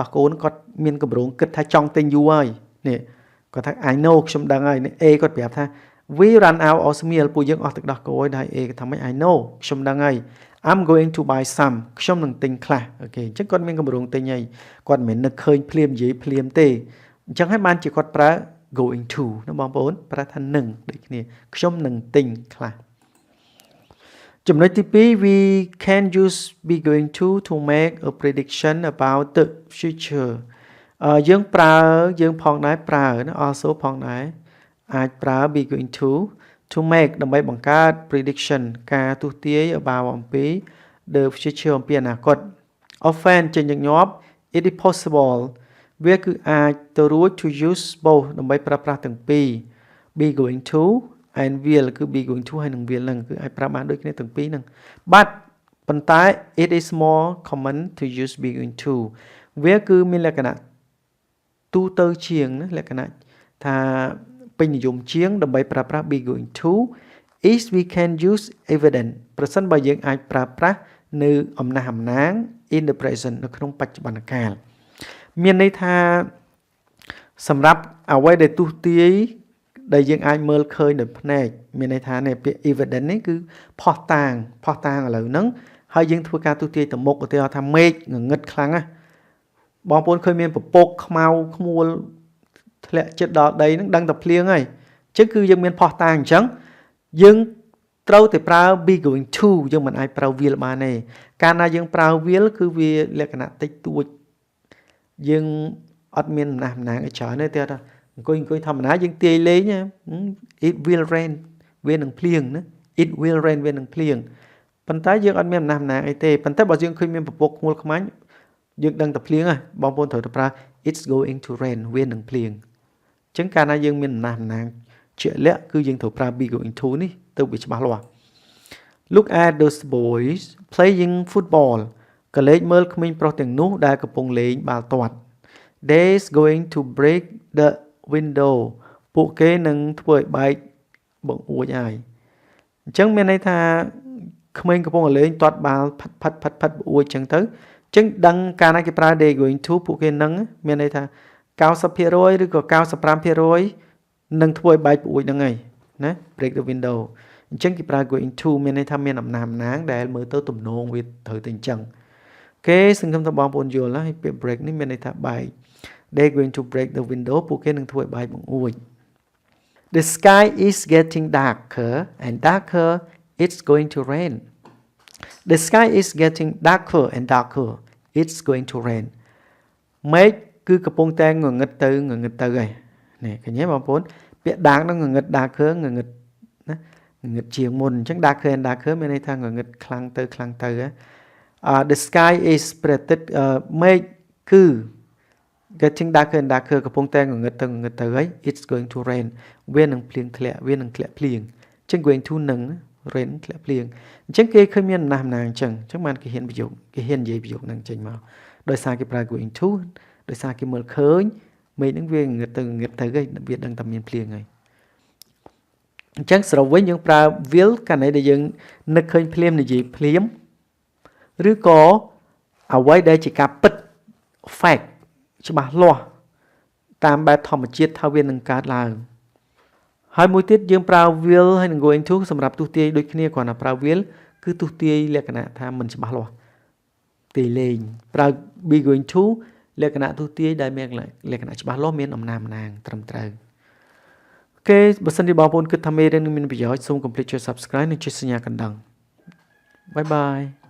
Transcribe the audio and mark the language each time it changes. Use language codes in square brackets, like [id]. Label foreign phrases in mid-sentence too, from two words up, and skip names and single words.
[km] គោនឹងគាត់មានគម្រោងគិតថាចង់ទិញយូរហើយនេះគាត់ថា [en] I know [km] ខ្ញុំដឹងហើយ A គាត់ប្រាប់ថា [en] we run out of meal [km] ពួកយើងអស់ទឹកដោះគោហើយ A គាត់ថាម៉េច [en] I know [km] ខ្ញុំដឹងហើយ [en] I'm going to buy some [km] ខ្ញុំនឹងទិញខ្លះអូខេអញ្ចឹងគាត់មានគម្រោងទិញហើយគាត់មិនមែននឹកឃើញភ្លាមនិយាយភ្លាមទេអញ្ចឹងហើយបានជាគាត់ប្រើ [en] going to [km] ណាបងប្អូនប្រើថានឹងដូចគ្នាខ្ញុំនឹងទិញខ្លះចំណុចទី2 [en] we can use be going to make a prediction about the future [km] យើង ប្រើយើងផងដែរប្រើណា also ផងដែរអាចប្រើ [en] be going to make [km] ដើម្បីបង្កើត prediction ការទស្សន៍ទាយ about អំពី [en] the future [km] អំពីអនាគត often ចេញញឹកញាប់ [en] it is possible [km] វាគឺអាចទៅរួច [en] to use both [km] ដើម្បីប្រើប្រាស់ទាំងពីរ [en] be going to and will [km] គឺ [en] be going to [km] ហើយនឹង will ហ្នឹងគឺអាចប្រើបានដូចគ្នាទាំងពីរហ្នឹង but ប៉ុន្តែ it [en] is more common to use be going to [km] វាគឺមានលក្ខណៈទូទៅជាងណាលក្ខណៈថាពេញនិយមជាងដើម្បីប្រើប្រាស់ [en] be going to is we can use evident [km] ប្រសិនបើយើង អាចប្រើប្រាស់នៅអំណះអំណាង [en] in the present [km] នៅក្នុងបច្ចុប្បន្នកាលមានន័យថាសម្រាប់អ្វីដែលទស្សន៍ទាយដែលយើងអាចមើលឃើ ញដោយភ្នែកមានន័យថានេះពាក្យ evident នេះគឺផុសតាងឥឡូវហ្នឹងហើយយើងធ្វើការទស្សន៍ទាយទៅមុខឧទាហរណ៍ថាមេឃងងឹតខ្លាំងណាបងប្អូនឃើញមានពពកខ្មៅខ្មួលធ្លាក់ចិត្តដល់ដីហ្នឹងដឹងតែភ្លៀងហើយអញ្ចឹងគឺយើងមានផុសតាងអញ្ចឹងយើងត្រូវតែប្រើ [en] be going to [km] យើងមិនអាចប្រើ will បានទេកាលណាយើងប្រើ will គឺវាលក្ខណៈតិចតួចយើងអត់មានអំណះអំណាងឲ្យច្រើនទេតែថាអង្គុយធម្មតាយើងទាយលេង [en] it will rain [km] វានឹងភ្លៀងណា [en] it will rain [km] វានឹងភ្លៀងប៉ុន្តែយើងអត់មានអំណះអំណាងអីទេប៉ុន្តែបើយើងឃើញមានពពកខ្មួលខ្មាញ់យើងដឹងតែភ្លៀងហើយបងប្អូនត្រូវតែប្រើ [en] it's going to rain [km] វានឹងភ្លៀងអញ្ចឹងកាលណាយើងមានអំណះអំណាងជាក់លាក់គឺយើងត្រូវប្រើ [en] be going to [km] នេះទៅវាច្បាស់លាស់ [en] Look at those boys playing football [km] កលេចមើលក្មេងប្រុសទាំងនោះដែលកំពុងលេងបាល់ទាត់ [en] They's going to break the window [km] ពួកគេនឹងធ្វើឲ្យបែកបង្អួចហើយអញ្ចឹងមានន័យថាក្មេងកំពុងលេងទាត់បាល់ផាត់បង្អួចអញ្ចឹងទៅអញ្ចឹងដឹងកាលណាគេប្រើ [en] they going to [km] ពួកគេនឹងមានន័យថា 90% ឬក៏ 95% នឹងធ្វើឲ្យបែកបង្អួចហ្នឹងហើយណា [en] break the window [km] អញ្ចឹងគេប្រើ [en] going to [km] មានន័យថាមានអំណាងដែលមើលទៅទំនងវា ត្រូវតែអញ្ចឹងគេសង្ឃឹមថាបងប្អូនយល់ហើយពាក្យ break នេះមានន័យថាបែក [en] they going to break the window [km] ពួកគេនឹងធ្វើឲ្យបែកបង្អួច [en] The sky is getting darker and darker it's going to rain The sky is getting darker and darker it's going to rain [km] មេឃគឺកំពុងតែងងឹតទៅហើយនេះឃើញទេបងប្អូនពាក្យ dark ហ្នឹងងងឹត darker ងងឹតណាងងឹតជាងមុនអញ្ចឹង [en] darker and darker [km] មានន័យថាងងឹតខ្លាំងទៅ [en] The sky is [km] មេឃគឺ [en] getting darker and darker [km] កំពុងតែងងឹតទៅហើយ [en] it's going to rain [km] វានឹងភ្លៀងធ្លាក់វានឹងធ្លាក់ភ្លៀងអញ្ចឹង [en] going to [km] នឹង rain ធ្លាក់ភ្លៀងអញ្ចឹងគេឃើញមានអំណះអំណាងអញ្ចឹងបាន គេហ៊ាននិយាយប្រយោគហ្នឹងចេញមកដោយសារគេប្រើ [en] going to [km] ដោយសារគេមើលឃើញមេឃហ្នឹងវាងងឹតទៅហើយវាដឹងតែមានភ្លៀងហើយអញ្ចឹង សរុបវិញយើងប្រើ will កាលណាដែលយើងនឹកឃើញភ្លាមនិយាយភ្លាមឬក៏អ្វីដែលជាការពិត fact ច្បាស់លាស់តាមបែបធម្មជាតិថាវានឹងកើតឡើងហើយមួយទៀតយើងប្រើ will ហើយនឹង [en] going to [km] សម្រាប់ទស្សន៍ទាយដូចគ្នាគ្រាន់តែប្រើ will គឺទស្សន៍ទាយលក្ខណៈថាមិនច្បាស់លាស់ទាយលេងប្រើ [en] be going to [km] លក្ខណៈទស្សន៍ទាយដែលមានលក្ខណៈច្បាស់លាស់មានអំណាងត្រឹមត្រូវអូខេបើសិនជាបងប្អូនគិតថាមេរៀននេះមានប្រយោជន៍សូមកុំភ្លេចចុច subscribe និងចុចសញ្ញាកណ្ដឹងបាយបាយ